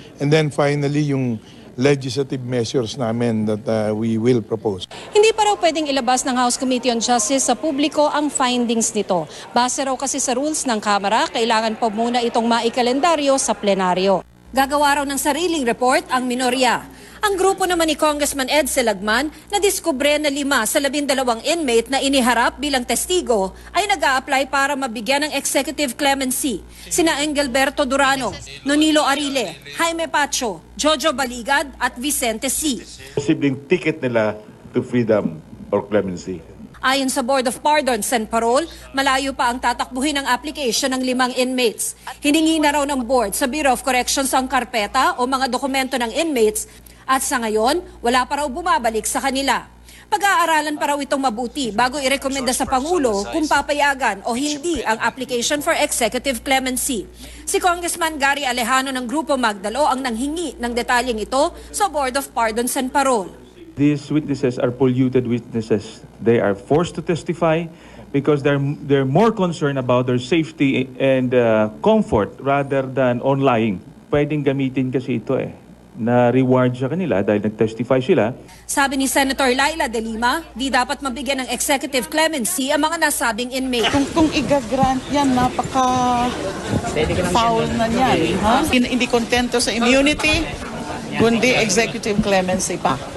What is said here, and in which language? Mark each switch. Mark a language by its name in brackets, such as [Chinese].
[English] And then finally, yung legislative measures namin that we will propose. [Filipino] Hindi pa raw pwedeng ilabas ng House Committee on Justice sa publiko ang findings nito. Base raw kasi sa rules ng Kamara, kailangan pa muna itong maikalendaryo sa plenaryo. Gagawa raw ng sariling report ang minorya. Ang grupo naman ni Congressman Ed Selagman na diskubre na 5 sa 12 inmate na iniharap bilang testigo ay nag-a-apply para mabigyan ng executive clemency. Sina Engelberto Durano, Nonilo Arile, Jaime Pacho, Jojo Baligad at Vicente C. Posibleng ticket nila [English] to freedom or clemency. [Filipino] Ayon sa Board of Pardons and Parole, malayo pa ang tatakbuhin ng application ng 5 inmates. Hiningi na raw ng board sa Bureau of Corrections ang karpeta o mga dokumento ng inmates at sa ngayon, wala pa raw bumabalik sa kanila. Pag-aaralan pa raw itong mabuti bago irekomenda sa Pangulo kung papayagan o hindi ang application for executive clemency. Si Congressman Gary Alejano ng Grupo Magdalo ang nanghingi ng detalyeng ito sa Board of Pardons and Parole. [English] These witnesses are polluted witnesses. They are forced to testify because they're more concerned about their safety and comfort rather than on lying. [Filipino] Pwedeng gamitin kasi ito na reward sa kanila dahil nag-testify sila. Sabi ni Senator Laila De Lima, di dapat mabigyan ng executive clemency ang mga nasabing inmate. Kung i-grant yan, napaka-foul na yan. Hindi kontento sa immunity, kundi executive clemency pa.